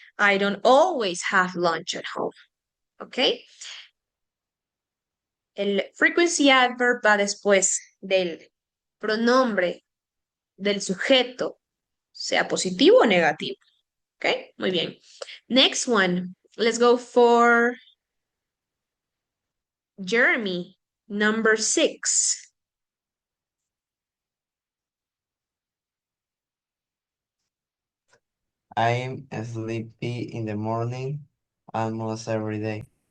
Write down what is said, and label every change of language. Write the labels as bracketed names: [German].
[English] I don't always have lunch at home. [Spanish] ¿Ok? El frequency adverb va después del pronombre del sujeto, sea positivo o negativo. ¿Ok? Muy bien. Next one. [English] Let's go for Jeremy, number 6. I'm sleepy in the morning almost every day.